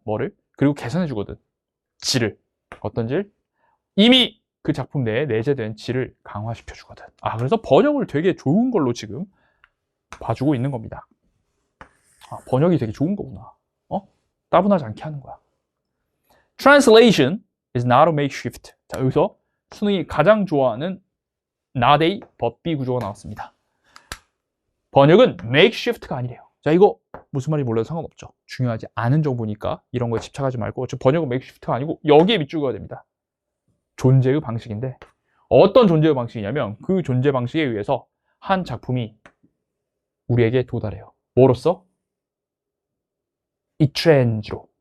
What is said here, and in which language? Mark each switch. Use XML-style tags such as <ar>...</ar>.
<ko>뭐를? 그리고 개선해 주거든. 질을. 어떤 질? 이미 그 작품 내에 내재된 질을 강화시켜 주거든. 그래서 번역을 되게 좋은 걸로 지금 봐주고 있는 겁니다. 번역이 되게 좋은 거구나. 따분하지 않게 하는 거야.</ko> <en>Translation is not a makeshift.</en> <ko>자, 여기서 수능이 가장 좋아하는 not a but be 구조가 나왔습니다. 번역은 makeshift가 아니래요. 자, 이거 무슨 말인지 몰라도 상관없죠. 중요하지 않은 정보니까 이런 거에 집착하지 말고, 번역은 makeshift가 아니고 여기에 밑줄 그어야 됩니다. 존재의 방식인데, 어떤 존재의 방식이냐면 그 존재 방식에 의해서 한 작품이 우리에게 도달해요. 뭐로써? 이트렌지로.</ko>